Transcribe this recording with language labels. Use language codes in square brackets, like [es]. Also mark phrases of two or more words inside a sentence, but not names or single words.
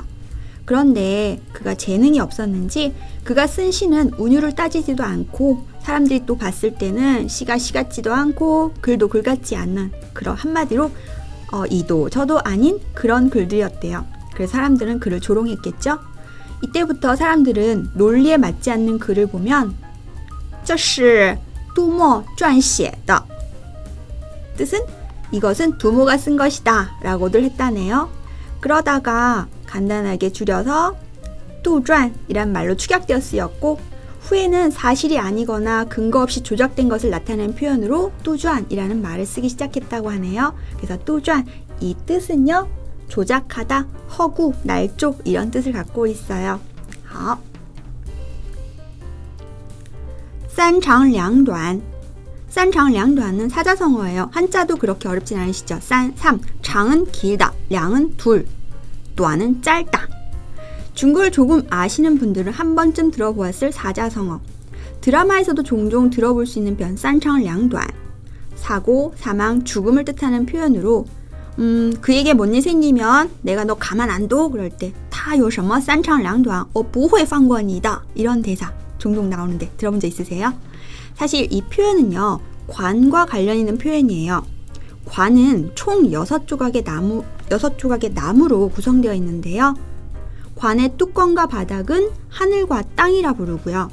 [ko] 그런데 그가 재능이 없었는지 그가 쓴 시는 운율을 따지지도 않고 사람들이 또 봤을 때는 시가 시 같지도 않고 글도 글 같지 않는 그런 한마디로 이도 저도 아닌 그런 글들이었대요. 그래서 사람들은 그를 조롱했겠죠. 이때부터 사람들은 논리에 맞지 않는 글을 보면 [zh] 这是杜莫撰写的 [ko] 뜻은 이것은 두모가 쓴 것이다 라고들 했다네요. 그러다가 간단하게 줄여서 杜撰이란 말로 축약되어 쓰였고 후에는 사실이 아니거나 근거 없이 조작된 것을 나타내는 표현으로 杜撰이라는 말을 쓰기 시작했다고 하네요. 그래서 杜撰 이 뜻은요, 조작하다, 허구, 날조 이런 뜻을 갖고 있어요. [zh] 好. 三长两短. [ko] 三长两短은 사자성어예요. 한자도 그렇게 어렵진 않으시죠? 3, 장은 길다, 량은 둘, 短은 짧다. 중국을 조금 아시는 분들은 한 번쯤 들어보았을 사자성어. 드라마에서도 종종 들어볼 수 있는 표현 三长两短. 사고, 사망, 죽음을 뜻하는 표현으로 그에게 뭔 일 생기면 내가 너 가만 안 둬 그럴 때 [zh] 他有什么三长两短我不会放过你的 [ko] 이런 대사 종종 나오는데 들어본 적 있으세요? 사실 이 표현은요, 관과 관련 있는 표현이에요. 관은 총 6조각의 나무로 구성되어 있는데요. 관의 뚜껑과 바닥은 하늘과 땅이라 부르고요.